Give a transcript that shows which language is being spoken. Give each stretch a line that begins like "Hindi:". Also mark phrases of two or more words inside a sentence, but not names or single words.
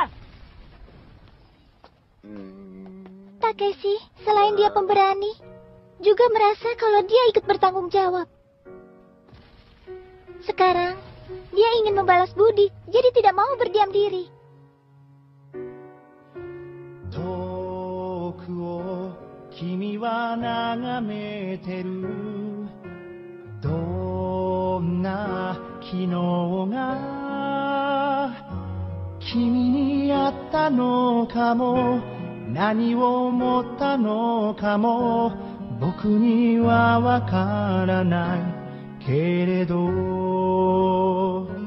Indonesian: Takeshi, selain dia pemberani, juga merasa kalau dia ikut bertanggung jawab. Sekarang, dia ingin membalas budi, jadi tidak mau berdiam diri.
Japanese: を君は眺めてるどんな昨日が君にあったのかも何を思ったのかも僕にはわからないけれど